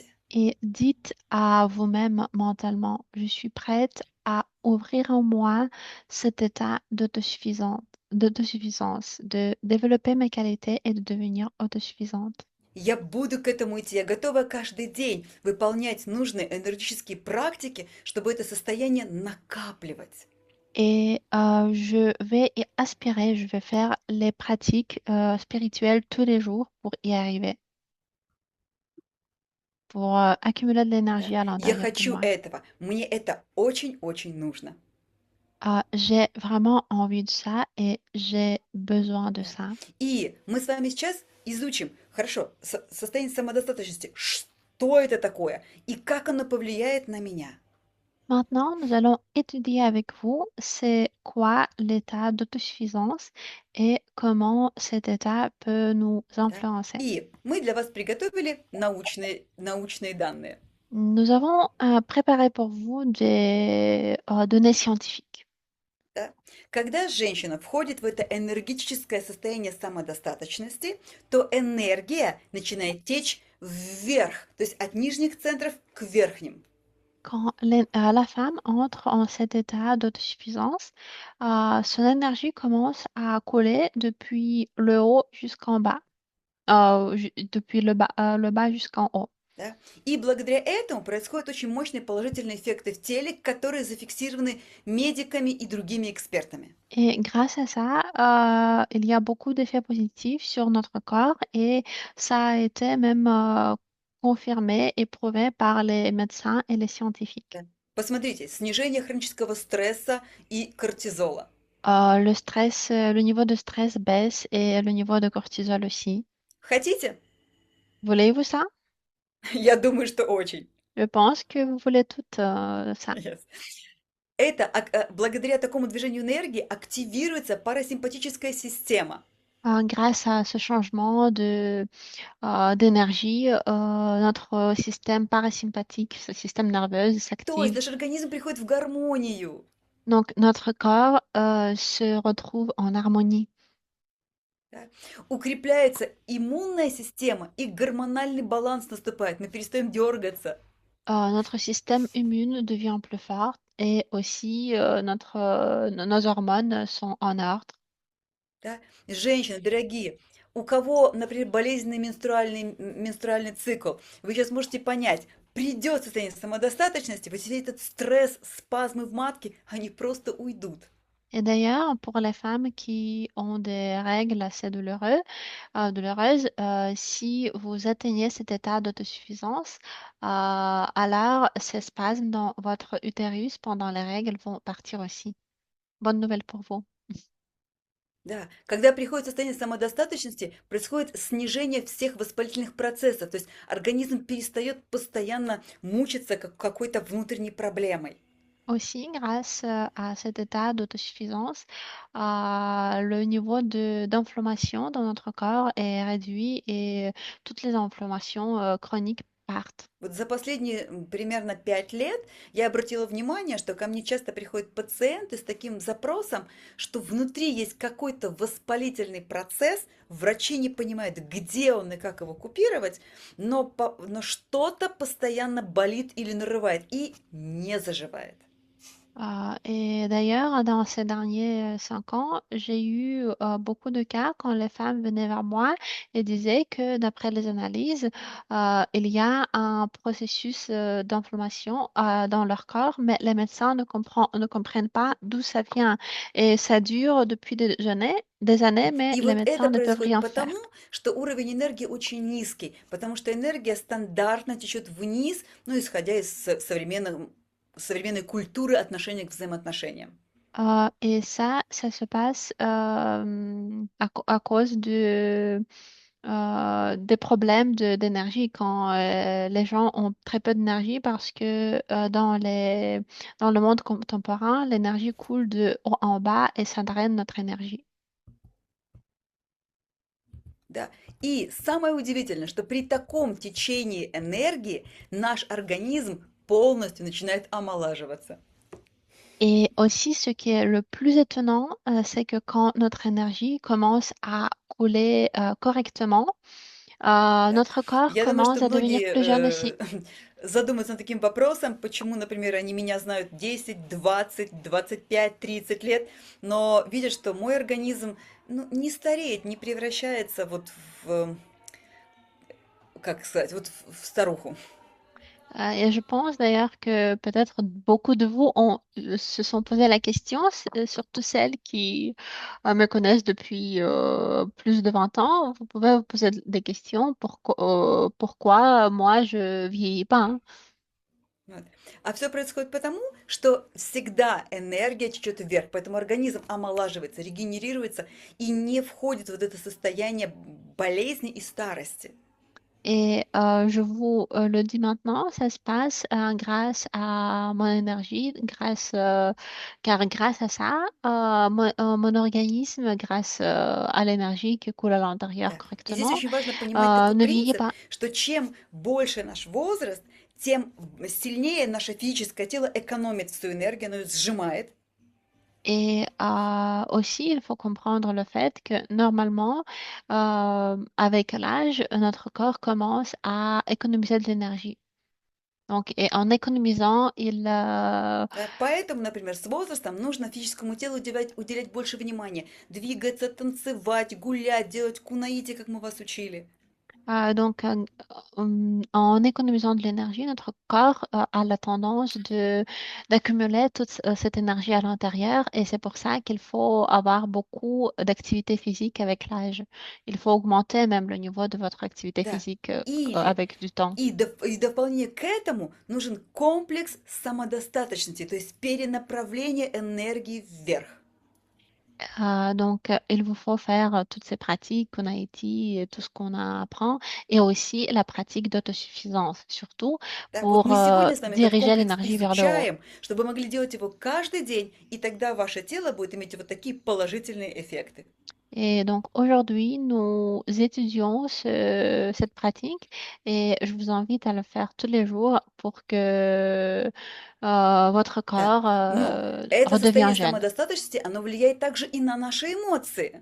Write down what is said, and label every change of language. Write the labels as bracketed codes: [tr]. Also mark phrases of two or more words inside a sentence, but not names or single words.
[fr] Et dites à vous-même mentalement, je suis prête à ouvrir en moi cet état d'autosuffisance, de développer mes qualités et de devenir autosuffisante. [ru] Я буду к этому идти, я готова каждый день выполнять нужные энергетические практики, чтобы это состояние накапливать. [fr] Et je vais y aspirer, je vais faire les pratiques spirituelles tous les jours pour y arriver, pour accumuler de [ru] Да. [fr] l'énergie à [ru] Я [fr] l'intérieur de [ru] хочу [fr] moi. [ru] этого, мне это очень-очень нужно. [fr] J'ai vraiment envie de ça et j'ai besoin de [ru] Да. [fr] ça. [ru] И мы с вами сейчас изучим, хорошо, состояние самодостаточности, что это такое и как оно повлияет на меня. [fr] Maintenant, nous allons étudier avec vous c'est quoi l'état d'autosuffisance et comment cet état peut nous [ru] Да. [fr] influencer. [ru] И мы для вас приготовили научные данные. [fr] Nous avons préparé pour vous des données scientifiques. [ru] Да. Когда женщина входит в это энергетическое состояние самодостаточности, то энергия начинает течь вверх, то есть от нижних центров к верхним. [fr] Quand la femme entre en cet état d'autosuffisance, son énergie commence à couler depuis le haut jusqu'en bas, depuis le bas jusqu'en haut. [ru] Да? И благодаря этому происходят очень мощные положительные эффекты в теле, которые зафиксированы медиками и другими экспертами. [fr] Et grâce à ça, il y a beaucoup d'effets positifs sur notre corps et ça a été même confirmé et prouvé par les médecins et les scientifiques. [ru] Да. Посмотрите, снижение хронического стресса и кортизола. [fr] Le stress, le niveau de stress baisse et le niveau de cortisol aussi. [ru] Хотите? [fr] Voulez-vous ça? [ru] Я думаю, что очень. [fr] Je pense que vous voulez tout ça. Yes. [ru] Это благодаря такому движению энергии активируется парасимпатическая система. [fr] Grâce à ce changement d'énergie, notre système parasympathique, ce système nerveux [ru] То есть [fr] s'active. [ru] наш организм приходит в гармонию. [fr] Donc, notre corps se retrouve en harmonie. [ru] Да. Укрепляется иммунная система, и гормональный баланс наступает. Мы перестаем дергаться. [fr] Notre système immune devient plus fort et aussi nos hormones sont en ordre. [ru] Да. Женщины, дорогие, у кого, например, болезненный менструальный цикл, вы сейчас можете понять, придет состояние самодостаточности, вот весь этот стресс, спазмы в матке, они просто уйдут. [fr] Et d'ailleurs, pour les femmes qui ont des règles assez douloureuses, si vous atteignez cet état d'autosuffisance, alors ces spasmes dans votre utérus pendant les règles vont partir aussi. Bonne nouvelle pour vous. [ru] Да, когда приходит состояние самодостаточности, происходит снижение всех воспалительных процессов, то есть организм перестает постоянно мучиться какой-то внутренней проблемой. [fr] Aussi, grâce à cet état d'autosuffisance, le niveau d'inflammation dans notre corps est réduit et toutes les inflammations chroniques partent. [ru] Вот за последние примерно 5 лет я обратила внимание, что ко мне часто приходят пациенты с таким запросом, что внутри есть какой-то воспалительный процесс, врачи не понимают, где он и как его купировать, но что-то постоянно болит или нарывает и не заживает. [fr] Et d'ailleurs, dans ces derniers 5 ans, j'ai eu beaucoup de cas quand les femmes venaient vers moi et disaient que d'après les analyses, il y a un processus d'inflammation dans leur corps, mais les médecins ne comprennent pas d'où ça vient. Et ça dure depuis des années, mais [ru] И [fr] les [ru] вот [fr] médecins [ru] это [fr] ne peuvent [ru] происходит [fr] rien faire. [ru] потому, что уровень энергии очень низкий, потому что энергия стандартно течет вниз, ну, исходя из современной культуры отношения к взаимоотношениям. [fr] Et ça se passe à cause des problèmes d'énergie quand les gens ont très peu d'énergie parce que dans le monde contemporain, l'énergie coule de haut en bas et ça draine notre énergie. [ru] Да. И самое удивительное, что при таком течении энергии наш организм полностью начинает омолаживаться. [fr] Et aussi, ce qui est le plus étonnant, c'est que quand notre énergie commence à couler correctement, [ru] Да. [fr] notre corps [ru] Я думаю, что [fr] commence à devenir [ru] многие [fr] plus jeune aussi. [ru] задумаются над таким вопросом, почему, например, они меня знают 10, 20, 25, 30 лет, но видят, что мой организм, ну, не стареет, не превращается вот в, как сказать, вот в старуху. [fr] Et je pense d'ailleurs que peut-être beaucoup de vous se sont posé la question, surtout celles qui me connaissent depuis plus de 20 ans. Vous pouvez vous poser des questions. Pourquoi moi je vieillis pas, hein? [ru] Вот. А все происходит потому, что всегда энергия течет вверх, поэтому организм омолаживается, регенерируется и не входит в вот это состояние болезни и старости. [fr] Et je vous le dis maintenant, ça se passe grâce à mon énergie, car grâce à ça, mon organisme, grâce à l'énergie qui coule à l'intérieur [ru] Да. И здесь [fr] correctement, [ru] очень важно понимать такой [fr] ne vieillit [ru] принцип, [fr] pas. [ru] что чем больше наш возраст, тем сильнее наше физическое тело экономит свою энергию, оно ее сжимает. [fr] Et aussi, il faut comprendre le fait que normalement, avec l'âge, notre corps commence à économiser de l'énergie. Donc, et en économisant, [ru] Да. Поэтому, например, с возрастом нужно физическому телу уделять больше внимания, двигаться, танцевать, гулять, делать кунаити, как мы вас учили. [fr] Donc, en économisant de l'énergie, notre corps a la tendance d'accumuler toute cette énergie à l'intérieur et c'est pour ça qu'il faut avoir beaucoup d'activité physique avec l'âge. Il faut augmenter même le niveau de votre activité [ru] Да. [fr] physique [ru] Или [fr] avec du temps. [ru] и в дополнение к этому нужен комплекс самодостаточности, то есть перенаправление энергии вверх. [fr] Donc, il vous faut faire toutes ces pratiques qu'on a dit, et tout ce qu'on apprend, et aussi la pratique d'autosuffisance, surtout [ru] Да, вот [fr] pour [ru] мы сегодня с вами этот [fr] diriger [ru] комплекс [fr] l'énergie vers le haut. [ru] изучаем, чтобы вы могли делать его каждый день, и тогда ваше тело будет иметь вот такие положительные эффекты. [fr] Et donc aujourd'hui, nous étudions cette pratique et je vous invite à le faire tous les jours pour que votre [ru] Да. [fr] corps [ru] Но это [fr] redevienne [ru] состояние [fr] jeune. [ru] самодостаточности, оно влияет также и на наши эмоции.